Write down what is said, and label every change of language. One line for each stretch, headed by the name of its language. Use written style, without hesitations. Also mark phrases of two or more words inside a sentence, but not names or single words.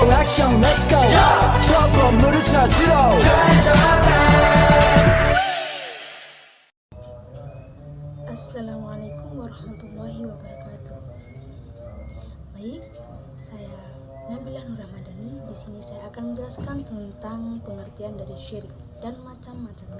Korean: 액션
English: let's go
Korean: 저 건물을 찾으러
Arabic: السلام عليكم ورحمة الله وبركاته.
Indonesian: Baik, saya Nabila Nur Ramadhani. Di sini saya akan menjelaskan tentang pengertian dari syirik dan macam-macamnya.